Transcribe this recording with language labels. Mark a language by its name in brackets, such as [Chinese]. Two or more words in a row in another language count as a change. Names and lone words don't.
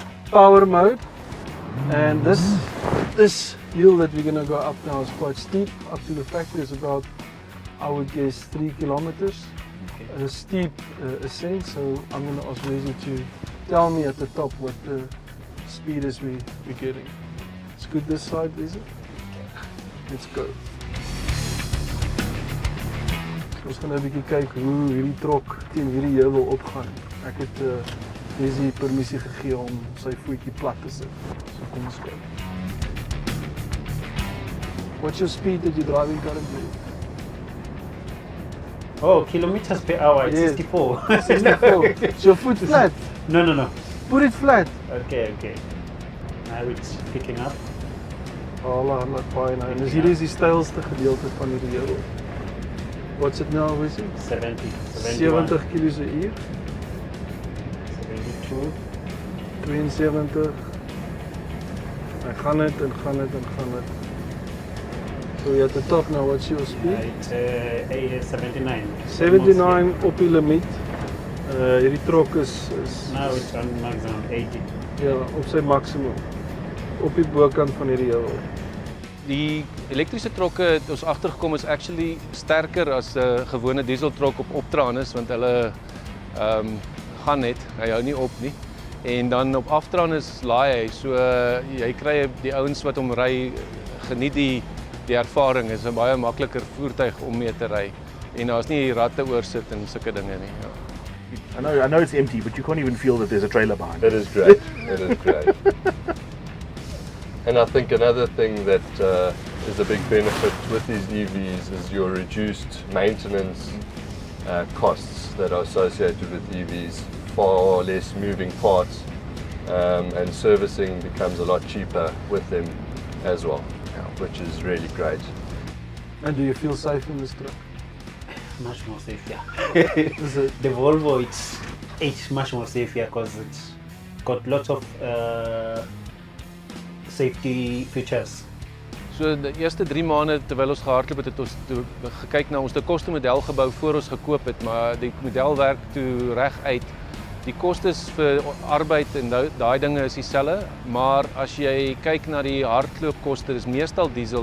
[English] power mode, and this hill that we're going to go up now is quite steep. Up to the factory is about, I would guess, 3 kilometers. Okay. A steep ascent, so I'm going to ask Vizzy to tell me at the top what the speed is we're getting. Let's go this side, Vizzy. Let's go. [Afrikaans] Ons gaan nou 'n bietjie kyk hoe hierdie trok teen hierdie heuwel opgaan. Ek het Vizzy permissie gegee om sy voetjie plat te sit. So kom ons kyk. [English] What's your speed that you're driving currently? Oh, kilometers per hour, it's Yes. 64. 64. Is your foot flat? No. Put it flat. Okay. Now it's picking up. [Afrikaans] Laat baie nou. En hierdie is die steilste gedeelte van hierdie heuwel. [English] What's it now, Vizzy? 70. 70 km/h. 72. [Afrikaans] 72. En gaan dit. [English] So you're at the top now, what's your speed? It's 79. [Afrikaans] 79 op die limiet. Hierdie trok is [English] Now it's on maximum 80. [Afrikaans] ja, op sy maksimum. Op die bokant van hierdie heuwel. Die elektriese trokke het ons agtergekom is actually sterker as 'n gewone dieseltrok op optraan is, want hulle gaan net, hy hou nie op nie. En dan op aftraan is laai hy, so jy kry die ouens wat hom ry geniet die ervaring, is 'n baie makliker voertuig om mee te ry. En daar's nie ratte oor sit en sulke dinge nie. Ja. [English] I know it's empty, but you can't even feel that there's a trailer behind It is great. It is great. And I think another thing that is a big benefit with these EVs is your reduced maintenance costs that are associated with EVs, far less moving parts, and servicing becomes a lot cheaper with them as well, which is really great. And do you feel safe in this truck? Much more safe, yeah. Is it? The Volvo, it's much more safe, yeah, because it's got lots of safety features. [Afrikaans] So die eerste 3 maande terwyl ons gehardloop het ons gekyk na ons het 'n kostemodel gebou voor ons gekoop het, maar die model werk toe reg uit. Die kostes vir arbeid en daai dinge is dieselfde, maar as jy kyk na die hardloopkoste, dis meestal diesel.